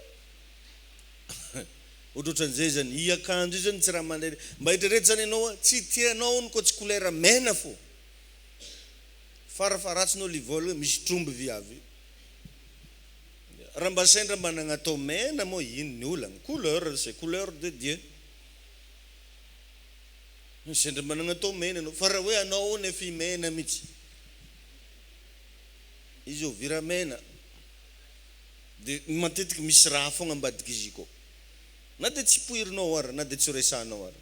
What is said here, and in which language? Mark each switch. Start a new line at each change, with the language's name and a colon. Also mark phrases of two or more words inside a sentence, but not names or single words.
Malagasy: Ohatran'izay zany i akanjo io zany tsy raha mandeha. Mba hitrereta zany ianao tsy tianao ny koa tsy couleur mena fo. Farafaratsinao li vola hoe misy tromby viavy. Raha mba sendra mba nagnatao mena moa ino ny olana?
French: Couleur, c'est couleur de Dieu.
Malagasy: Sendra mba nagnatao mena anao. Fa raha hoe anao nefa mena mihitsy. Izy io vira mena. Dia matetiky misy raha fogna ambadika izy koa. Na dia tsy poirinao ara, na dia tsy resanao ara.